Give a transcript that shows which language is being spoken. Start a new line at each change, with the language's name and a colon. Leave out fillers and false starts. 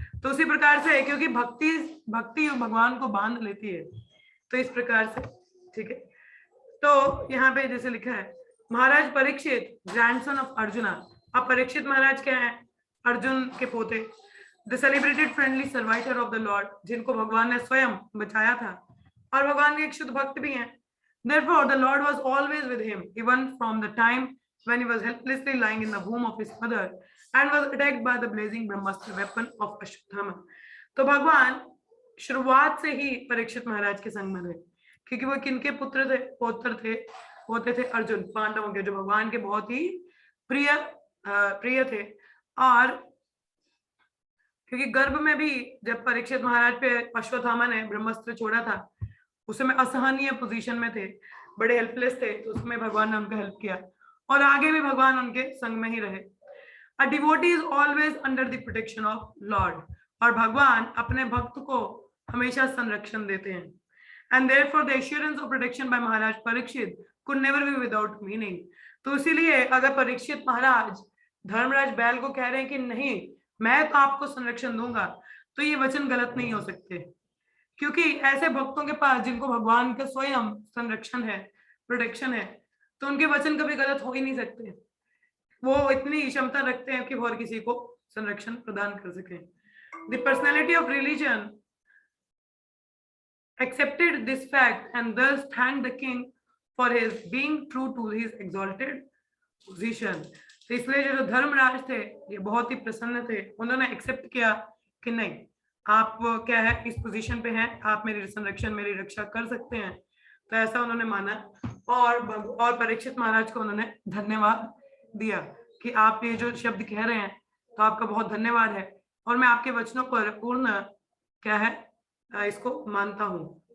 Hindi: तो उसी प्रकार से, क्योंकि भक्ति भगवान को बांध लेती है, तो इस प्रकार से, ठीक है। तो यहाँ पे जैसे लिखा है, महाराज परीक्षित
English: Grandson of Arjuna.
Hindi: अब परीक्षित महाराज क्या है, अर्जुन के पोते,
English: the celebrated friendly survivor of the lord,
Hindi: जिनको भगवान ने स्वयं बचाया था और भगवान के एक शुद्ध भक्त भी हैं।
English: Therefore, the Lord was always with him, even from the time when he was helplessly lying in the womb of his mother and was attacked by the blazing brahmastra weapon of Ashwatthama.
Hindi: तो भगवान शुरुआत से ही परीक्षित महाराज के संग में थे, क्योंकि वो किनके पौत्र थे, होते थे अर्जुन, पांडवों के, जो भगवान के बहुत ही प्रिय थे। और क्योंकि गर्भ में भी जब परीक्षित महाराज पे अश्वत्थामा ने ब्रह्मास्त्र छोड़ा था, उसमें असहनीय पोजीशन में थे, बड़े हेल्पलेस थे, तो उसमें भगवान ने उनका हेल्प किया और आगे भी भगवान उनके संग में ही रहे।
English: a devotee is always under the protection of lord,
Hindi: और भगवान अपने भक्त को हमेशा संरक्षण देते हैं।
English: And therefore the assurance of protection by Maharaj Parikshit could never be without meaning.
Hindi: तो इसीलिए अगर परीक्षित महाराज धर्मराज बैल को कह रहे हैं कि नहीं मैं तो आपको संरक्षण दूंगा, तो ये वचन गलत नहीं हो सकते, क्योंकि ऐसे भक्तों के पास जिनको भगवान का स्वयं संरक्षण है, प्रोटेक्शन है, तो उनके वचन कभी गलत हो ही नहीं सकते। वो इतनी क्षमता रखते हैं कि वो हर किसी को संरक्षण प्रदान कर सके।
English: The personality of religion accepted this fact and thus thanked the king for his being true to his exalted position.
Hindi: तो इसलिए जो धर्मराज थे ये बहुत ही प्रसन्न थे, उन्होंने एक्सेप्ट किया कि नहीं आप क्या है इस पोजीशन पे हैं, आप मेरी संरक्षण मेरी रक्षा कर सकते हैं, तो ऐसा उन्होंने माना और परीक्षित महाराज को उन्होंने धन्यवाद दिया कि आप ये जो शब्द कह रहे हैं तो आपका बहुत धन्यवाद है और मैं आपके वचनों पर पूर्ण क्या है इसको मानता हूँ।